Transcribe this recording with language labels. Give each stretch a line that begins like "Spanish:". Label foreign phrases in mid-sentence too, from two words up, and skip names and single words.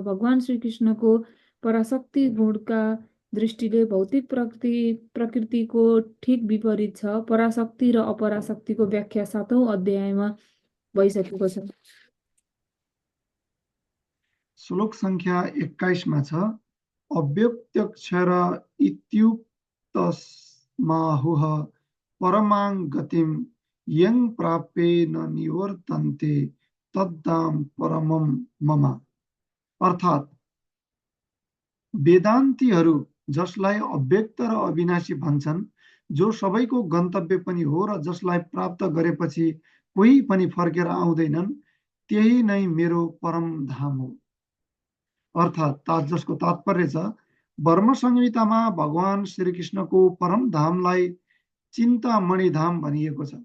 Nepali: भगवान श्रीकृष्णको पराशक्ति गुणका दृष्टिले भौतिक प्रकृतिको ठिक विपरीत छ। पराशक्ति र अपराशक्तिको व्याख्या 7औं अध्यायमा भइसकेको छ। श्लोक संख्या 21 मा छ,
Sanskrit: अव्यक्तक्षर इत्युक्तस्माहुः परमां गतिं यं प्राप्ये न निवर्तन्ते तद्धाम परमं मम।
Nepali: अर्थात् वेदान्तीहरू जसलाई अव्यक्त र अविनाशी भन्छन्, जो सबैको गन्तव्य पनि हो र जसलाई प्राप्त गरेपछि कोही पनि फर्केर आउँदैनन्, त्यही नै मेरो परम धाम हो। अर्थात् जसको तात्पर्य छ, ब्रह्म संहितामा भगवान श्रीकृष्णको परम धामलाई चिन्तामणि धाम भनिएको छ।